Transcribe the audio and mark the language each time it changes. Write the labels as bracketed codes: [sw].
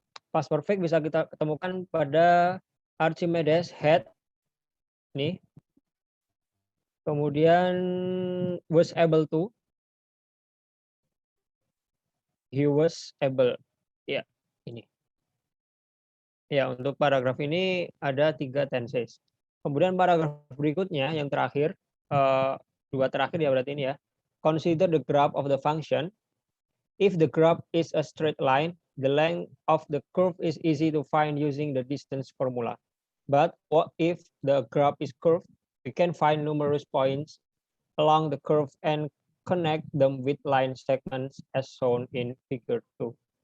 [id] Past perfect bisa kita ketemukan pada Archimedes had, nih. Kemudian [en] was able to, he was able, [id] ya, ini. Ya, untuk paragraf ini ada 3 tenses. Kemudian paragraf berikutnya yang terakhir, 2 terakhir ya berarti ini ya. [en] Consider the graph of the function. If the graph is a straight line, the length of the curve is easy to find using the distance formula. But what if the graph is curved? We can find numerous points along the curve and connect them with line segments as shown in figure 2.